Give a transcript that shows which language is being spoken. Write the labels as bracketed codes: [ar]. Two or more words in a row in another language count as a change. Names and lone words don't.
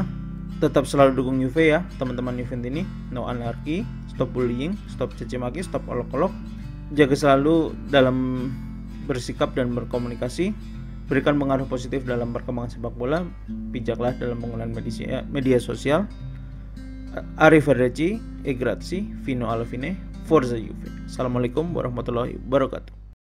[id] Tetap selalu dukung Juve ya teman-teman Juventus ini. No anarki, [en] stop bullying, [id] stop caci maki, stop olok-olok. Jaga selalu dalam bersikap dan berkomunikasi. Berikan pengaruh positif dalam perkembangan sepak bola. Bijaklah dalam penggunaan media sosial. [it] Arrivederci, e grazie, fino alla fine, forza Juve. [ar] السلام عليكم ورحمة الله وبركاته.